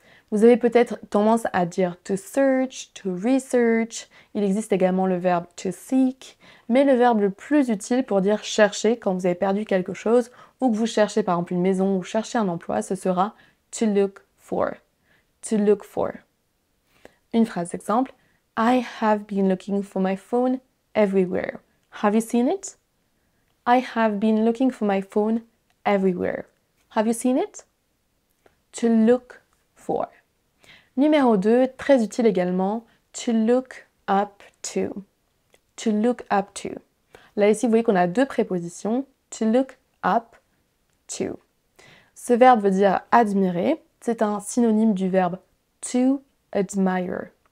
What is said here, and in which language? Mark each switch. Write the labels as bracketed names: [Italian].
[French] Vous avez peut-être tendance à dire to search, to research. Il existe également le verbe to seek, mais le verbe le plus utile pour dire chercher quand vous avez perdu quelque chose ou que vous cherchez par exemple une maison ou cherchez un emploi, ce sera to look for. [English] To look for. [French] Une phrase d'exemple. [English] I have been looking for my phone everywhere. Have you seen it? I have been looking for my phone everywhere. Have you seen it? To look for. [French] Numéro 2, très utile également, to look up to. To look up to. Là ici, vous voyez qu'on a deux prépositions, to look up to. Ce verbe veut dire admirer, c'est un synonyme du verbe to admire.